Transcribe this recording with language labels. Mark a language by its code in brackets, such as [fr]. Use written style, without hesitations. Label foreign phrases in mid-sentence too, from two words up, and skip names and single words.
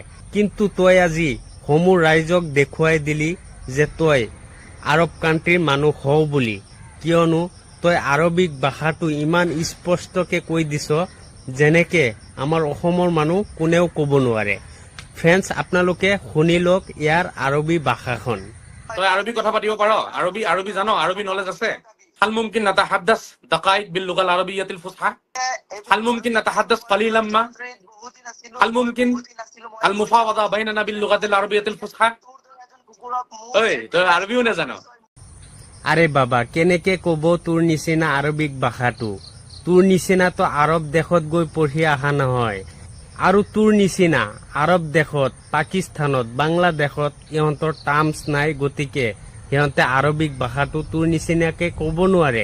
[as] কিন্তু তই আজি সমূহ ৰাইজক দেখুৱাই দিলি যে তই আৰব কাণ্ট্ৰিৰ মানুহ হও বুলি, কিয়নো তই আৰবিক ভাষাটো ইমান স্পষ্টকে কৈ দিছ যেনেকে আমাৰ অসমৰ মানুহ কোনেও ক'ব নোৱাৰে। ফ্ৰেণ্ডছ, আপোনালোকে শুনি লওক ইয়াৰ আৰবী ভাষাখন। তই আৰবী কথা পাতিব পাৰ? আৰবী জানো? আৰবী নলেজ আছে? [ar] هل ممكن نتحدث دقائق باللغة العربية الفصحى؟ هل ممكن نتحدث قليلا ما؟ هل ممكن المفاوضة بيننا باللغة العربية الفصحى؟ [as] তই আৰবীও নাজানো? আৰে বাবা, কেনেকে ক'ব তোৰ নিচিনা আৰবিক ভাষাটো? তোৰ নিচিনাতো আৰব দেশত গৈ পঢ়ি অহা নহয়, আৰু তোৰ নিচিনা আৰব দেশত, পাকিস্তানত, বাংলাদেশত ইহঁতৰ টাৰ্মছ নাই, গতিকে সিহঁতে আৰবিক ভাষাটো তোৰ নিচিনাকে ক'ব নোৱাৰে।